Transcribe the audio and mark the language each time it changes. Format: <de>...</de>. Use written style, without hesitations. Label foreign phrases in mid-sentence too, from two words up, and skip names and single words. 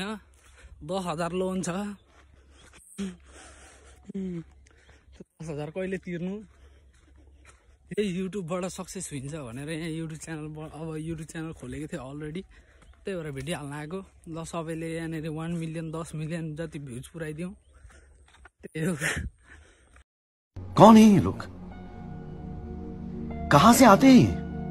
<ne>10,000 लोन छ, 10,000 कहिले तिर्नु? यही युट्युबबाट सक्सेस हुन्छ भनेर यहाँ युट्युब च्यानल खोलेको थिएँ अलरेडी। त्यही भएर भिडियो हाल्न आएको ल सबैले यहाँनिर 1 मिलियन 10 मिलियन जति भ्युज पुऱ्याइदिउँ त्यही हो</ne> <hi>कौन है ये लोग कहाँ से आते हैं</hi>